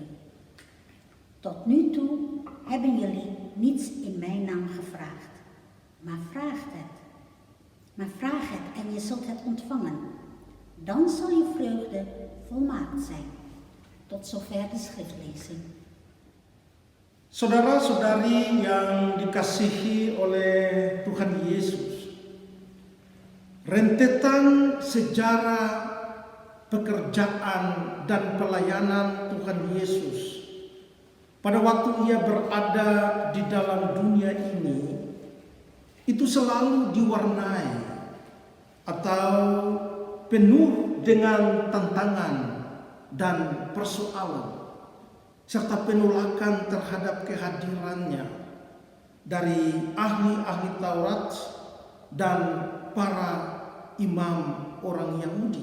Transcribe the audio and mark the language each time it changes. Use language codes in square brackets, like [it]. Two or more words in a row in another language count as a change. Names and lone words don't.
[nl] Tot nu toe hebben jullie niets in mijn naam gevraagd, maar vraag het en je zult het ontvangen. Dan zal je vreugde volmaakt zijn. Tot zover de schriftlezing. [id] Saudara-saudari yang dikasihi oleh Tuhan Yesus, rentetan sejarah pekerjaan dan pelayanan Tuhan Yesus pada waktu ia berada di dalam dunia ini itu selalu diwarnai atau penuh dengan tantangan dan persoalan serta penolakan terhadap kehadirannya dari ahli-ahli Taurat dan para imam orang Yahudi.